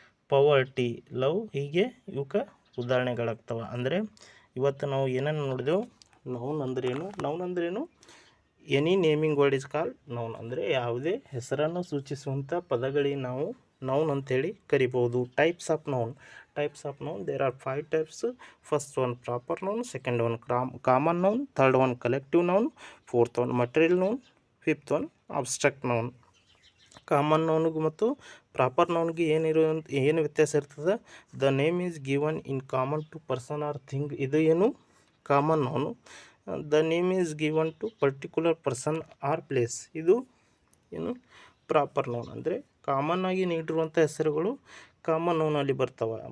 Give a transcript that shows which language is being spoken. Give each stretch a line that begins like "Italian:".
Kannada: ಪವರ್ಟಿ, love, ಹೀಗೆ ಇವಕ್ಕೆ ಉದಾಹರಣೆಗಳಾಗ್ತವೆ. ಅಂದರೆ ಇವತ್ತು ನಾವು ಏನನ್ನು ನೋಡಿದೆವು, ನೌನ್ ಅಂದ್ರೇನು,
English: Any naming word is called noun.
Kannada: ಅಂದರೆ ಯಾವುದೇ ಹೆಸರನ್ನು ಸೂಚಿಸುವಂಥ ಪದಗಳಿಗೆ ನಾವು ನೌನ್ ಅಂತೇಳಿ ಕರಿಬೋದು. Types of
English: types of noun. There are 5 types. First one proper noun, second one common noun, third one collective noun, fourth one material noun, fifth one abstract noun.
Kannada: Common ನೌನ್ಗೆ ಮತ್ತು proper ನೌನ್ಗೆ ಏನು ವ್ಯತ್ಯಾಸ ಇರ್ತದೆ?
English: The name is given in common to person or thing.
Kannada: ಇದು ಏನು common noun.
English: The name is given to particular person or place.
Kannada: ಇದು ಏನು proper noun. ಅಂದರೆ common ಆಗಿ ನೀಡಿರುವಂಥ ಹೆಸರುಗಳು ಕಾಮನ್ ನೌನಲ್ಲಿ ಬರ್ತಾವೆ.